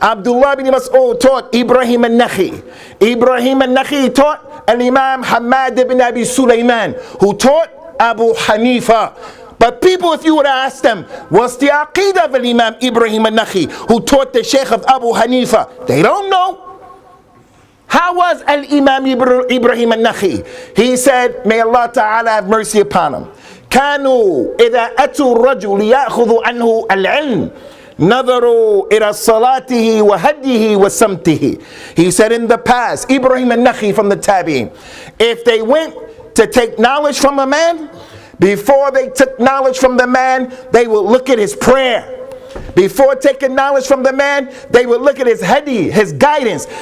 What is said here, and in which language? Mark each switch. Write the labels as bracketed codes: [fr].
[en] Abdullah bin Mas'ud taught Ibrahim al-Nakhi'i. Ibrahim al-Nakhi'i taught al-Imam Hamad ibn Abi Sulaiman, who taught Abu Hanifa. But people, if you would ask them, what's the aqidah of Imam Ibrahim al-Nakhi, who taught the Sheikh of Abu Hanifa? They don't know. How was Al-Imam Ibrahim al-Nakhi? He said, may Allah Ta'ala have mercy upon him. [ar] كانوا إذا أتوا الرجل ليأخذوا عنه العلم نظروا إلى صلاته وهديه وسمته. [en] He said in the past, Ibrahim al-Nakhi from the Tabi'in, if they went to take knowledge from a man, before they took knowledge from the man, they would look at his prayer. Before taking knowledge from the man, they would look at his hadi, his guidance.